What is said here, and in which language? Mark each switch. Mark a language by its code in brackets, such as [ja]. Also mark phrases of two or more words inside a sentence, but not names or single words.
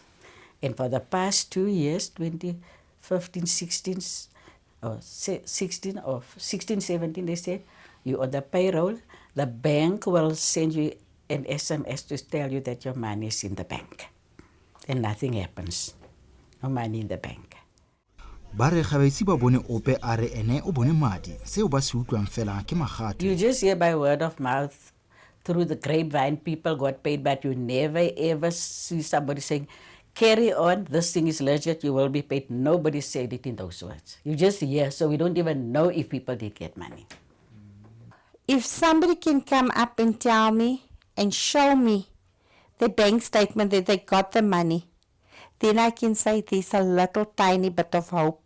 [en] And for the past 2 years, 2015, 16, or 16, 17, they said, you're on the payroll, the bank will send you an SMS to tell you that your money is in the bank. And nothing happens. No money in the bank. [tn] Ba re ga ba itse ba bone ope a re ene o bone madi seo ba se utlwang fela ke magato. [en] You just hear by word of mouth, through the grapevine, people got paid, but you never ever see somebody saying, carry on, this thing is legit, you will be paid. Nobody said it in those words. You just hear, so we don't even know if people did get money. If somebody can come up and tell me and show me the bank statement that they got the money, then I can say there's a little tiny bit of hope.